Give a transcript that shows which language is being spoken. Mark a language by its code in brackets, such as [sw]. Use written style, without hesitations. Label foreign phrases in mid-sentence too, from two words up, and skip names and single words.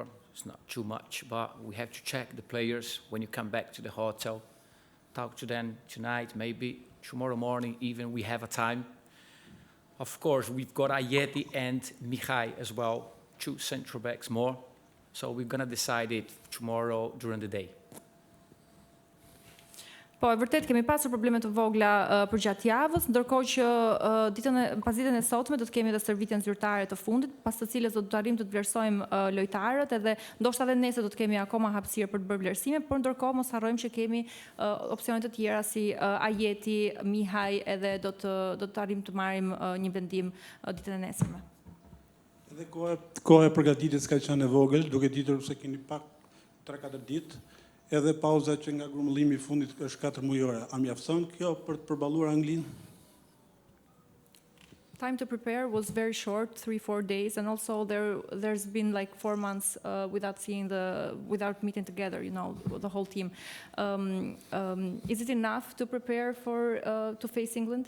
[en] It's not too much, but we have to check the players when you come back to the hotel. Talk to them tonight, maybe tomorrow morning even we have a time. Of course, we've got Ayeti and Mihai as well, 2 central backs more. So we're going to decide it tomorrow during the day. [sq] Po, e vërtet kemi pasur probleme të vogla përgjatë javës, ndërkohë që pas ditën e sotme do të kemi edhe stërvitjen zyrtare të fundit, pas të cilës do të arrijmë të vlerësojmë lojtarët, edhe ndoshta edhe nesër do të kemi akoma hapësirë për të bërë vlerësime, por ndërkohë mos harrojmë që kemi opsione të tjera si Ajeti, Mihaj, edhe do të arrijmë të marrim një vendim ditën e nesërme. Edhe koha e përgatitjes ka qenë e vogël, duke ditur se keni pak 3-4 ditë. Edhe pauza që nga grumëllimi i fundit është 4 mujore. A mjafton kjo për të përballuar Anglinë? [en] Time to prepare was very short, 3-4 days, and also there's been like 4 months without meeting together, you know, the whole team. Is it enough to prepare to face England?